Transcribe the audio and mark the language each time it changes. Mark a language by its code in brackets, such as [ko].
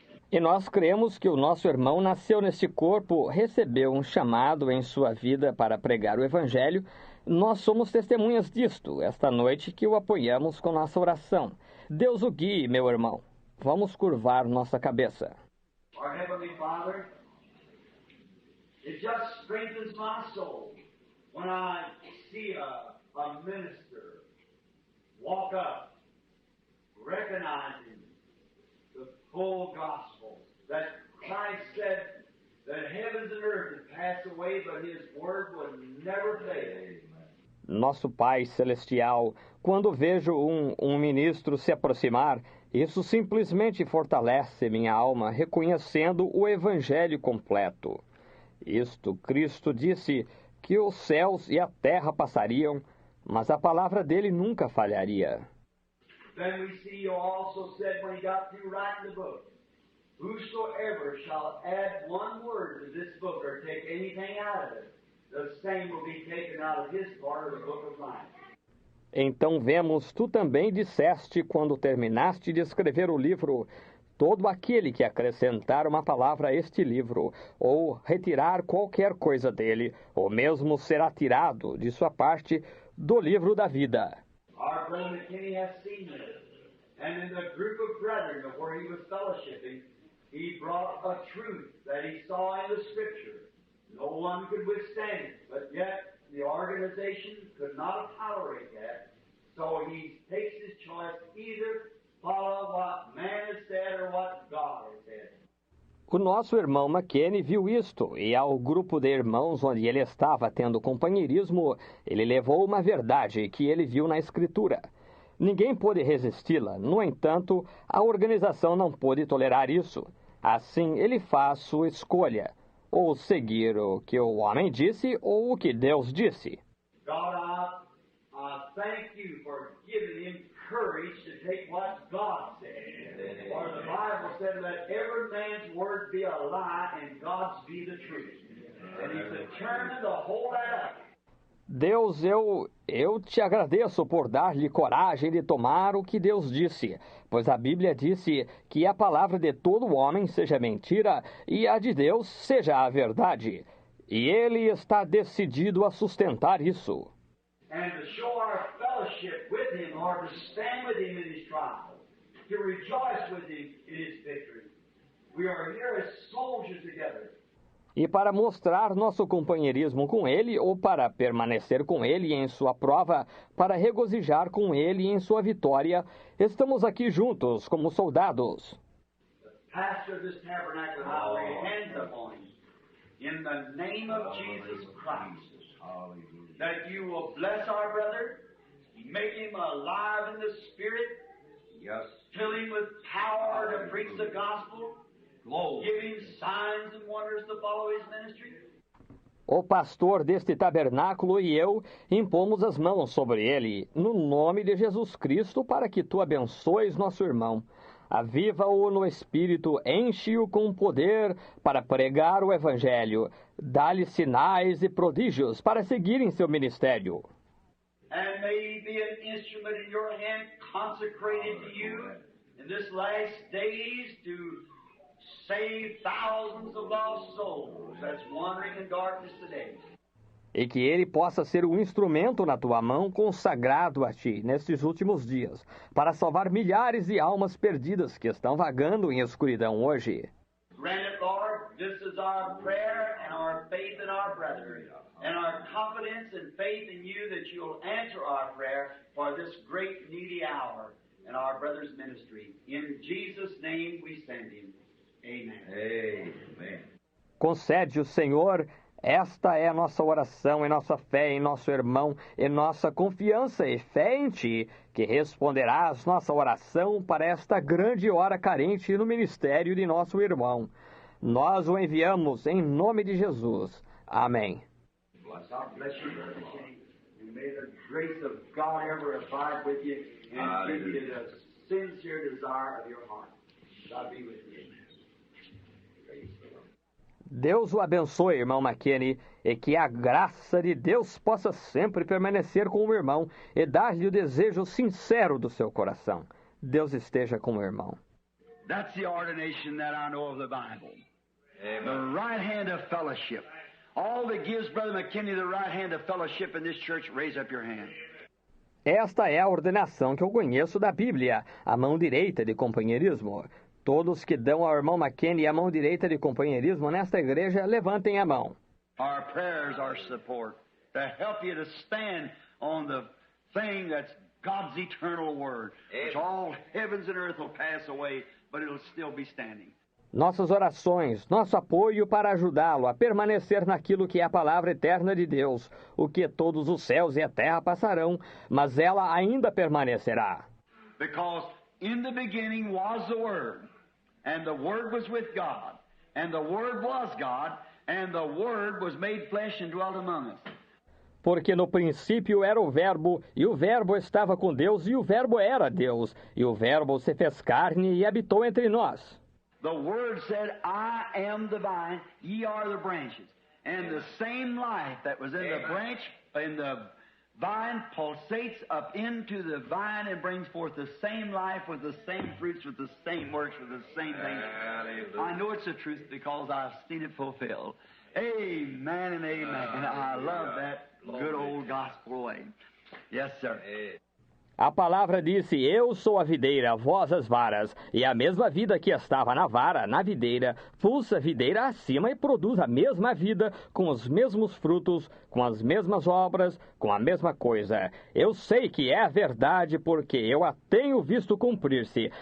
[pt] E nós cremos que o nosso irmão nasceu neste corpo, recebeu um chamado em sua vida para pregar o Evangelho. Nós somos testemunhas disto, esta noite que o apoiamos com nossa oração. Deus o guie, meu irmão. Vamos curvar nossa cabeça. [en] Our Heavenly Father, it just strengthens my soul when I see a minister walk up, recognizing the full gospel, that Christ said that heavens and earth would pass away, but his word would never fail. [pt] Nosso Pai Celestial, quando vejo um ministro se aproximar, isso simplesmente fortalece minha alma, reconhecendo o Evangelho completo. Isto, Cristo disse que os céus e a terra passariam, mas a palavra dele nunca falharia. [en] Then we see you also said when he got through writing the book, whosoever shall add one word to this book or take anything out of it, the same will be taken out of his part of the book of life. [pt] Então vemos, tu também disseste, quando terminaste de escrever o livro, todo aquele que acrescentar uma palavra a este livro, ou retirar qualquer coisa dele, ou mesmo será tirado de sua parte do livro da vida. [en] Our brother McKinney has seen this. And in the group of brethren where he was fellowshipping, he brought a truth that he saw in the Scripture. No one could withstand it, but yet the organization could not tolerate that. So he takes his choice, either follow what man has said or what God has said. [pt] O nosso irmão McKinney viu isto, e ao grupo de irmãos onde ele estava tendo companheirismo, ele levou uma verdade que ele viu na Escritura. Ninguém pôde resisti-la, no entanto, a organização não pôde tolerar isso. Assim, ele faz sua escolha, ou seguir o que o homem disse ou o que Deus disse. [en] God, I thank you for giving him courage to take what God said. For the Bible said, let every man's word be a lie and God's be the truth. And he's determined to hold that up. [pt] Deus, eu te agradeço por dar-lhe coragem de tomar o que Deus disse, pois a Bíblia disse que a palavra de todo homem seja mentira e a de Deus seja a verdade. E ele está decidido a sustentar isso. [en] And to show our fellowship with him, or to stand with him in his trials, to rejoice with him in his victory. We are here as soldiers together. [pt] E para mostrar nosso companheirismo com ele, ou para permanecer com ele em sua prova, para regozijar com ele em sua vitória, estamos aqui juntos como soldados. [en] The pastor of this tabernacle, I lay hands upon him, in the name of Jesus Christ, that you will bless our brother, make him alive in the Spirit, fill him with power to preach the gospel, give him signs and wonders to follow his ministry. [pt] O pastor deste tabernáculo e eu impomos as mãos sobre ele, no nome de Jesus Cristo, para que tu abençoes nosso irmão. Aviva-o no Espírito, enche-o com poder para pregar o Evangelho. Dá-lhe sinais e prodígios para seguir em seu ministério. [en] And may he be an instrument in your hand, consecrated to you in this last days to save thousands of lost souls that's wandering in darkness today. [pt] E que ele possa ser um instrumento na tua mão consagrado a ti nestes últimos dias, para salvar milhares de almas perdidas que estão vagando em escuridão hoje. [en] Grant it, Lord. This is our prayer and our faith in our brethren, and our confidence and faith in you that you'll answer our prayer for this great needy hour in our brother's ministry. In Jesus' name we send him. Amen. Amen. [pt] Concede o Senhor. Esta é a nossa oração e nossa fé em nosso irmão, e nossa confiança e fé em Ti, que responderás nossa oração para esta grande hora carente no ministério de nosso irmão. Nós o enviamos em nome de Jesus. Amém. [en] God bless you, Brother McKinney. And may the grace of God ever abide with you and give you the sincere desire of your heart. God be with you. Praise the Lord. [pt] Deus o abençoe, irmão McKinney, e que a graça de Deus possa sempre permanecer com o irmão e dar-lhe o desejo sincero do seu coração. Deus esteja com o irmão. [en] That's the ordination that I know of the Bible. Amen. The right hand of fellowship. All that gives Brother McKinney the right hand of fellowship in this church, raise up your hand. [pt] Esta é a ordenação que eu conheço da Bíblia, a mão direita de companheirismo. Todos que dão ao irmão McKinney a mão direita de companheirismo nesta igreja, levantem a mão. [en] Our prayers are support to help you to stand on the thing that's God's eternal word, which all heavens and earth will pass away, but it'll still be standing. [pt] Nossas orações, nosso apoio para ajudá-lo a permanecer naquilo que é a palavra eterna de Deus, o que todos os céus e a terra passarão, mas ela ainda permanecerá. [en] Because in the beginning was the Word, and the Word was with God, and the Word was God, and the Word was made flesh and dwelt among us. [pt] Porque no princípio era o Verbo, e o Verbo estava com Deus, e o Verbo era Deus, e o Verbo se fez carne e habitou entre nós. [en] The Word said, I am the vine, ye are the branches. And the same life that was in the branch, in the vine, pulsates up into the vine and brings forth the same life with the same fruits, with the same works, with the same things. I know it's the truth because I've seen it fulfilled. Amen and amen. And I love that good old gospel way. Yes, sir. [pt] A palavra disse, eu sou a videira, vós as varas, e a mesma vida que estava na vara, na videira, pulsa a videira acima e produz a mesma vida, com os mesmos frutos, com as mesmas obras, com a mesma coisa. Eu sei que é verdade, porque eu a tenho visto cumprir-se.